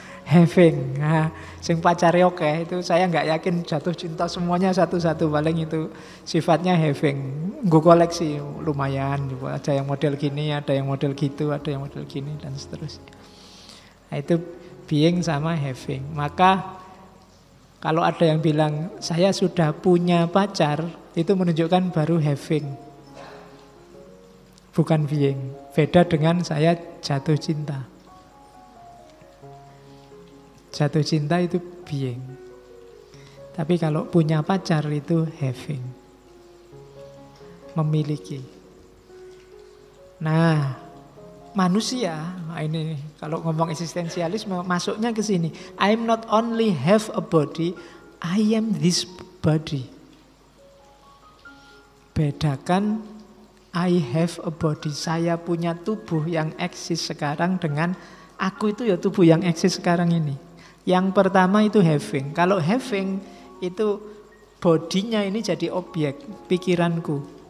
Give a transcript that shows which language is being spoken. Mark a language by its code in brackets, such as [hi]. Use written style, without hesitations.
[id] Having, nah, sing pacare oke itu saya nggak yakin jatuh cinta semuanya satu-satu, paling itu sifatnya having, gue koleksi lumayan, ada yang model gini, ada yang model gitu, ada yang model gini dan seterusnya. Nah, itu being sama having. Maka kalau ada yang bilang saya sudah punya pacar, itu menunjukkan baru having, bukan being. Beda dengan saya jatuh cinta. Jatuh cinta itu being. Tapi kalau punya pacar itu having. Memiliki. Nah, manusia, ini kalau ngomong eksistensialisme masuknya ke sini. [en] I'm not only have a body, I am this body. [id] Bedakan [en] I have a body, [id] saya punya tubuh yang eksis sekarang dengan aku itu ya tubuh yang eksis sekarang ini. Yang pertama itu having. Kalau having itu bodinya ini jadi objek pikiranku.